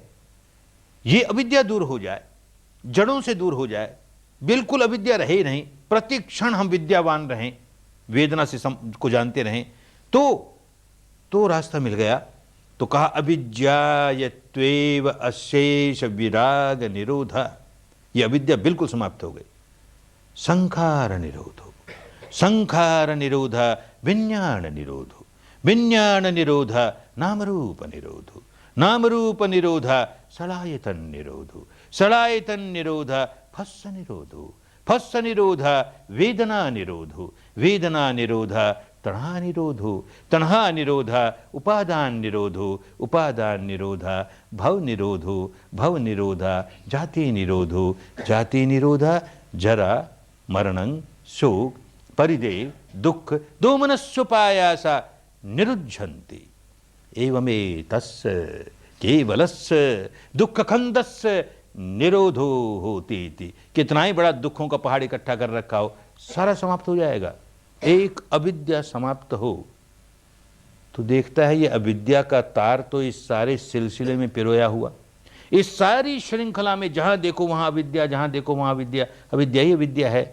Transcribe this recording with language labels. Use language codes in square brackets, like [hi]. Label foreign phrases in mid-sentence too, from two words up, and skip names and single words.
[hi] ये अविद्या दूर हो जाए, जड़ों से दूर हो जाए, बिल्कुल अविद्या रहे ही नहीं, प्रति क्षण हम विद्यावान रहें, वेदना से को जानते रहें, तो रास्ता मिल गया। तो कहा [pi] अविद्यायत्वेव अशेष विराग निरोध। [hi] यह अविद्या बिल्कुल समाप्त हो गई। [pi] संखार निरोध हो, संखार निरोध विज्ञान निरोध, विज्ञान निरोध नाम रूप निरोध, नाम रूप निरोध सलायतन निरोध, सलायतन निरोध फस्स निरोध, फस्स निरोध वेदना निरोध, वेदना निरोध तणहा निरोध, तणहा निरोध उपादान निरोध, उपादान निरोध भव निरोध, भव निरोध जाति निरोध, जाति निरोध जरा मरणं शोक परिदेव दुख दोमनस्योपायासा निरुध्यन्ति। एवमेतस्य केवलस्य दुख खंदस्य निरोधो [hi] होती थी। कितना ही बड़ा दुखों का पहाड़ इकट्ठा कर रखा हो, सारा समाप्त हो जाएगा। एक अविद्या समाप्त हो तो देखता है ये अविद्या का तार तो इस सारे सिलसिले में पिरोया हुआ, इस सारी श्रृंखला में जहां देखो वहां अविद्या, जहां देखो वहां अविद्या, अविद्या ही अविद्या है।